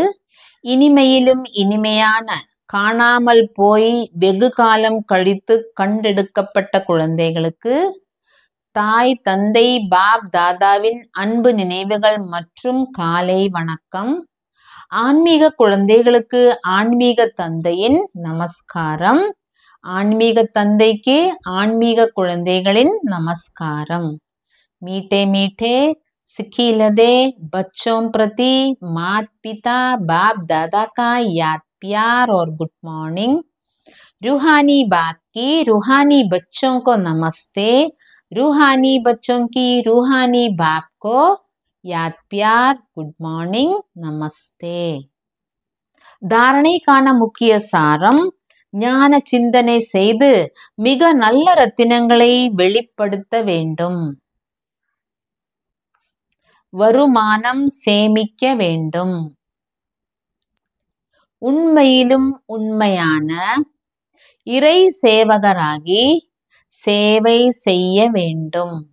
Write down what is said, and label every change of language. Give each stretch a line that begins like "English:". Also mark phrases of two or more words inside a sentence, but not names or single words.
Tamil: இனிமையிலும் இனிமையான, காணாமல் போய் வெகு காலம் கழித்து கண்டெடுக்கப்பட்ட குழந்தைகளுக்கு தாய் தந்தை பாப் தாதாவின் அன்பு நினைவுகள் மற்றும் காலை வணக்கம். ஆன்மீக குழந்தைகளுக்கு ஆன்மீக தந்தையின் நமஸ்காரம். ஆன்மீக தந்தைக்கு ஆன்மீக குழந்தைகளின் நமஸ்காரம்.
Hindi: मीठे मीठे सिखिलदे बच्चों प्रति माता पिता बाप दादा का याद प्यार और
English: good morning.
Hindi: रूहानी बाप की रूहानी बच्चों को नमस्ते. रूहानी बच्चों की रूहानी बाप को याद प्यार
English: good morning
Hindi: नमस्ते.
Tamil: தாரணைக்கான முக்கிய சாரம், ஞான சிந்தனை செய்து மிக நல்ல ரத்தினங்களை வெளிப்படுத்த வேண்டும். வருமானம் சேமிக்க வேண்டும். உண்மையிலும் உண்மையான இறை சேவகராகி சேவை செய்ய வேண்டும்.